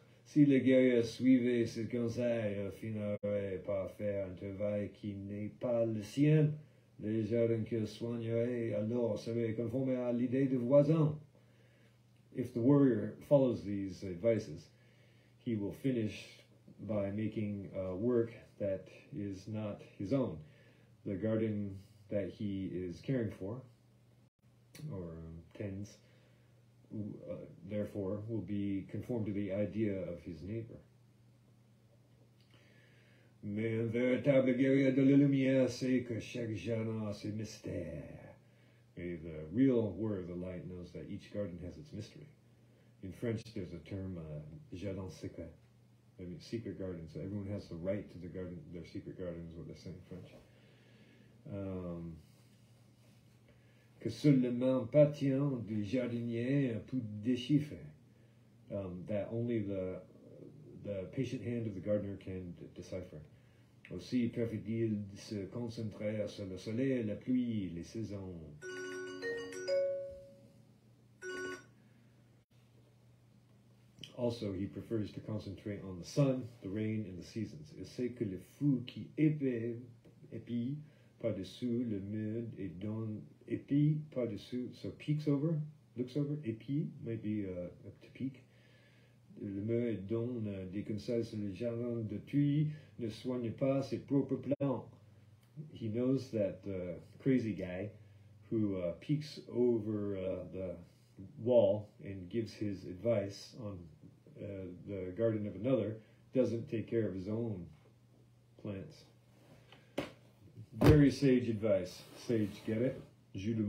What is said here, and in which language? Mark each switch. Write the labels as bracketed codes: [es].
[fr] Si le guerrier suivait ce conseil, finirait par faire un travail qui n'est pas le sien, les jardins qu'il soignerait alors seraient conformes à l'idée du voisin. [en] If the warrior follows these advices, he will finish by making work that is not his own. The garden that he is caring for, or tends, therefore, will be conformed to the idea of his neighbor. [fr] Mais un véritable guerrier de la lumière sait que chaque jardin a ses mystères. [en] The real warrior of the light knows that each garden has its mystery. In French, there's a term, jardin secret. I mean, secret gardens. So everyone has the right to their secret garden is what they say in French. [fr] Que seul le main patient du jardinier peut déchiffrer. [en] That only the patient hand of the gardener can decipher. [fr] Aussi préfère-t-il se concentrer sur le soleil, la pluie, les saisons. [en] Also, he prefers to concentrate on the sun, the rain, and the seasons. [fr] Il sait que le fou qui épie par-dessus le mur et donne épie par-dessus, [en] so peeks over, looks over, épie might be to peek. [fr] Le mur et donne des conseils sur le jardin d'autrui, ne soigne pas ses propres plants. [en] He knows that the crazy guy who peeks over the wall and gives his advice on the garden of another doesn't take care of his own plants. Very sage advice. Sage, get it? [fr] Jus de mots.